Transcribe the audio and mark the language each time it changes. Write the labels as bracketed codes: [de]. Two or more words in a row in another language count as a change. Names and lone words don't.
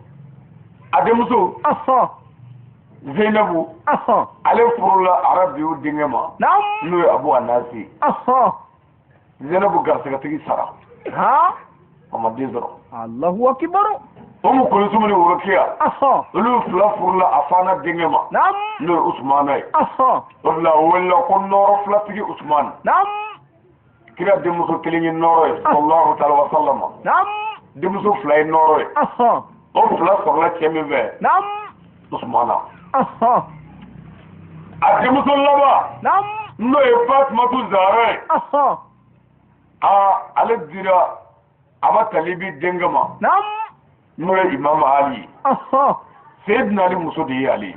[bm] a denmuso Zainabu ale furula arabiw denkɛ ma n'o ye Abu Anasi Zainabu garisɛgɛtigi sara a ma den sɔrɔ [ar] الله أكبر [bm] Umu Kulsum ni Rokiya olu 2 furula a fana denkɛ ma n'o ye Usmana ye o de la o welela ko nɔɔrɔ 2tigi Usman kira denmuso 1 ye nɔɔrɔ ye [ar] صلى الله تعالى و سلم [bm] denmuso 2 ye nɔɔrɔ ye o 2 sɔrɔla cɛ min fɛ Usmana a denmuso laban n'o ye Fatumatu Zahra ye ale dira Aba Talibi denkɛ ma n'o ye Imam Ali Seydina Ali muso de ye Ale